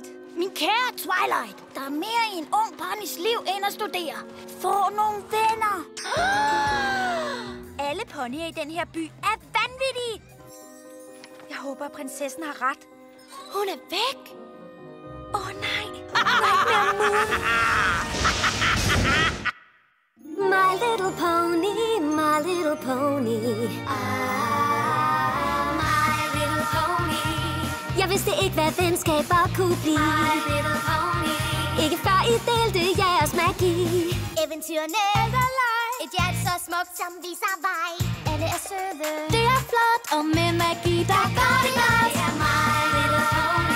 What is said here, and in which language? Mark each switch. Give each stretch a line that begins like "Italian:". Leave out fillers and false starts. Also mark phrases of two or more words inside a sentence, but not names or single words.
Danish: Min kære Twilight, der er mere i en ung ponys liv end at studere. Få nogle venner. Alle ponyer i den her by er vanvittige. Jeg håber, at prinsessen har ret. Hun er væk. Åh nej, Nightmare Moon.
English: My little pony, my little pony. My little pony.
Danish: Jeg vidste ikke, hvad venskaber kunne blive.
English: My little pony.
Danish: Ikke før I delte jeres magi. Eventyrene elsker leg. Et hjerte så smukt, som viser vej. Alle er søde. Det er flot, og med magi, der går det godt. Det er my little pony.